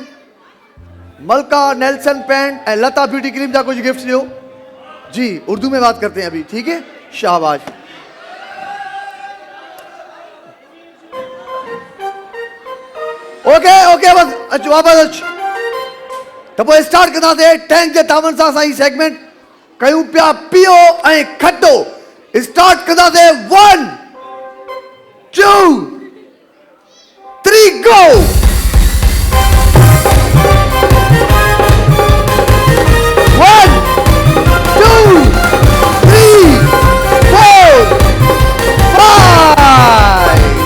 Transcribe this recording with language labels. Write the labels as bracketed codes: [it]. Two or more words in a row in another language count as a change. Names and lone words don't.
[sd] मलका नेल्सन पेंट और लता ब्यूटी क्रीम जा कुछ गिफ्ट दो जी। [ur] اردو میں بات کرتے ہیں ابھی، ٹھیک ہے. [sd] शाबाश। [en] okay okay [sd] बस अच वापस अच। तो पोइ स्टार्ट कंदा से टैंक जे तावन सां असां ही सेगमेंट कयूं पिया पियो ऐं खटो। स्टार्ट कंदा से 1 2 3 गो। 1 2 3 4 5।